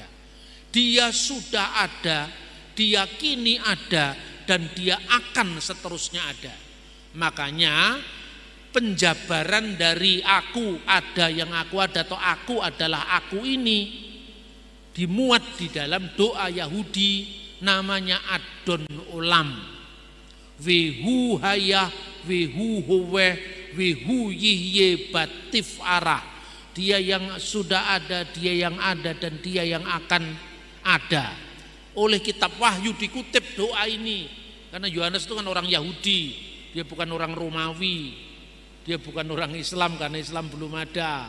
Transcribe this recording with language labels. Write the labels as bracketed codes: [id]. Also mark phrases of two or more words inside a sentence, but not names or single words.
[id] Dia sudah ada, dia kini ada, dan dia akan seterusnya ada. Makanya penjabaran dari aku ada yang aku ada atau aku adalah aku ini dimuat di dalam doa Yahudi namanya Adon Olam. [he] והוא היה, והוא הווה, והוא יהיה בתפארה. [id] Dia yang sudah ada, dia yang ada, dan dia yang akan ada. Oleh kitab Wahyu dikutip doa ini. Karena Yohanes itu kan orang Yahudi, dia bukan orang Romawi, dia bukan orang Islam karena Islam belum ada.